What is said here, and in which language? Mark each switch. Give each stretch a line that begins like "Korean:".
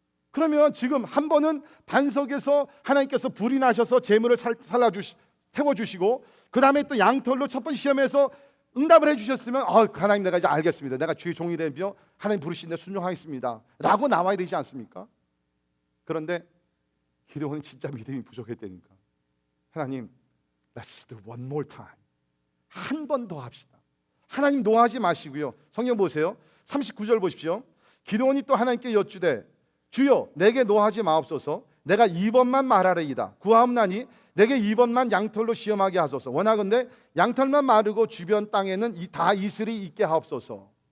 Korean: 그러면 지금 한 번은 반석에서 하나님께서 불이 나셔서 재물을 태워주시고 그 다음에 또 양털로 첫 번째 시험에서 응답을 해주셨으면 하나님 내가 이제 알겠습니다. 내가 주의 종이 되며 하나님 부르신 데 순종하겠습니다 라고 나와야 되지 않습니까? 그런데 기드온은 진짜 믿음이 부족했다니까.
English: 하나님, let's do one more time.
Korean: 한 번 더 합시다. 하나님 노하지 마시고요. 성경 보세요. 39절 보십시오. 기드온이 또 하나님께 여쭈되 주여 내게 노하지 마옵소서. 내가 2번만 말하리이다. 구하옵나니 내게 2번만 양털로 시험하게 하소서. 원하건대 양털만 마르고 주변 땅에는 다 이슬이 있게 하옵소서.